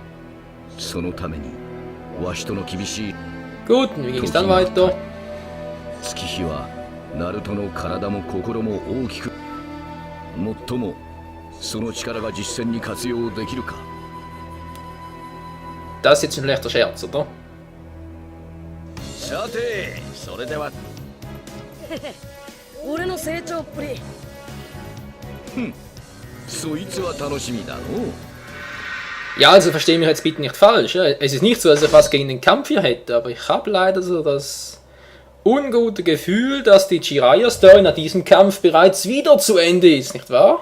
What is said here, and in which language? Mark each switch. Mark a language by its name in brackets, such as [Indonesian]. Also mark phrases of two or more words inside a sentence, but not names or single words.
[German] Gut, und wie ging es dann weiter? Das ist jetzt ein schlechter Scherz, oder? [Japanese] 俺の成長っぷり。 [German] Ja, also verstehe mich jetzt bitte nicht falsch. Ja. Es ist nicht so, dass ich was gegen den Kampf hier hätte, aber ich habe leider so das ungute Gefühl, dass die Jiraiya-Story nach diesem Kampf bereits wieder zu Ende ist, nicht wahr?